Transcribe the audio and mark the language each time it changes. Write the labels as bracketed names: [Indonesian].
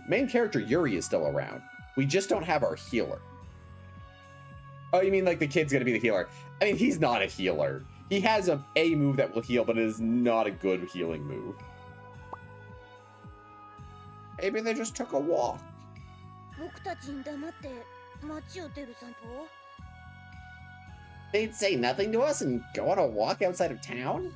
[English] Main character Yuri is still around. We just don't have our healer. Oh, you mean like the kid's gonna be the healer? I mean, he's not a healer. He has a move that will heal, but it is not a good healing move. Maybe they just took a walk. [Japanese] 僕たちに黙って街を出る散歩 [English] They'd say nothing to us and go on a walk outside of town?